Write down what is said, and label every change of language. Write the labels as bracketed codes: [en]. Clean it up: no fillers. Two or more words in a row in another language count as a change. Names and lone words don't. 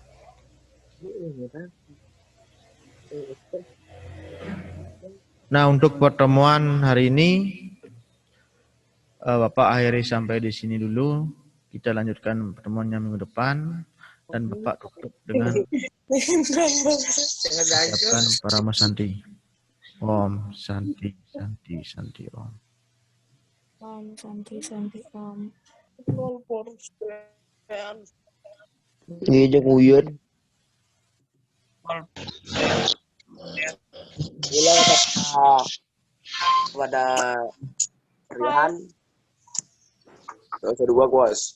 [id] Nah, untuk pertemuan hari ini Bapak akhiri sampai di sini dulu. Kita lanjutkan pertemuannya minggu depan, dan Bapak tutup dengan ucapan [sa] Parama Santi. Om Santi Santi Santi Om. Om Santi Santi Om. [id] Iya, uyut. Gila kepada Rian. Yang kedua, Guas.